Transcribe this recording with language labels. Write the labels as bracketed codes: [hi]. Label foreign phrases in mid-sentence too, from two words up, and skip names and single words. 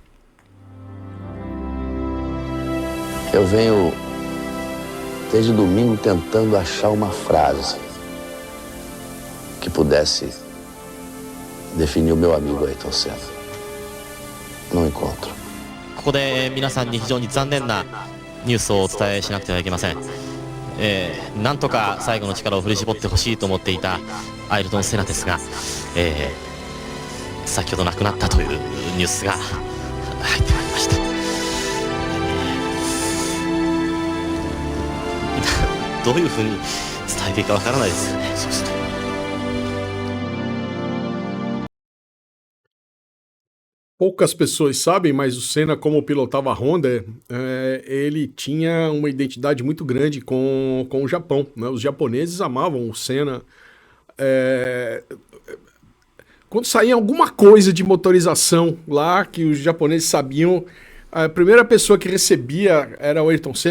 [pt] Eu venho desde domingo tentando achar uma frase que pudesse definir o meu amigo Ayrton Senna. Não encontro. [ja] ここで皆さんに非常に残念なニュースをお伝えしなくてはいけません。なんとか最後の力を振り絞ってほしいと思っていたアイルトン・セナですが、先ほど亡くなったというニュースが入ってまいりました。どういうふうに伝えていいかわからないですよね。そうすると。 [pt] Poucas pessoas sabem, mas o Senna, como pilotava a Honda, ele tinha uma identidade muito grande com o Japão, né? Os japoneses amavam o Senna. Quando saía alguma coisa de motorização lá, que os japoneses sabiam, a primeira pessoa que recebia era o Ayrton Senna.